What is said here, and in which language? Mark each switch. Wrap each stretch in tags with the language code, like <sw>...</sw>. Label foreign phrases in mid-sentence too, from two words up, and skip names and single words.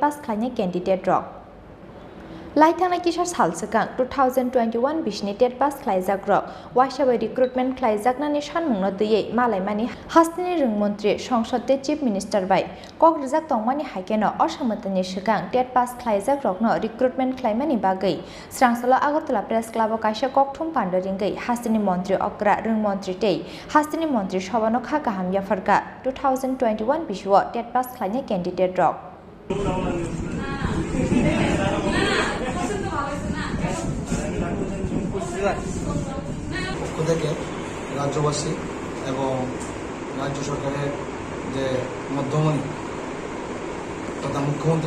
<trp>pass khlainai candidate rok Laithana kisar sal sikang 2021 bisni</trp> <en>tet pass</en> <trp>khlaijak rok wasabai recruitment khlaijaknani sanmungno duyei malaimani hastini rungmantri songsode</trp> <en>chief minister</en> <trp>bai kok rujak tongmani haike no osamotani sikang</trp> <en>tet pass</en> <trp>khlaijak rokno recruitment khlaimani bagui srangsalo agartala</trp> <en>press club</en> <trp>o kaisa kokthum pandoringei hastini mantri okra rungmantri tei hastini mantri sobano kha kahamya farka 2021 bisuo</trp> <en>tet pass</en> <trp>khlainai candidate rok</trp> <bn>পক্ষ থেকে রাজ্যবাসী এবং রাজ্য সরকারের যে মধ্যমণি তথা মুখ্যমন্ত্রী</bn>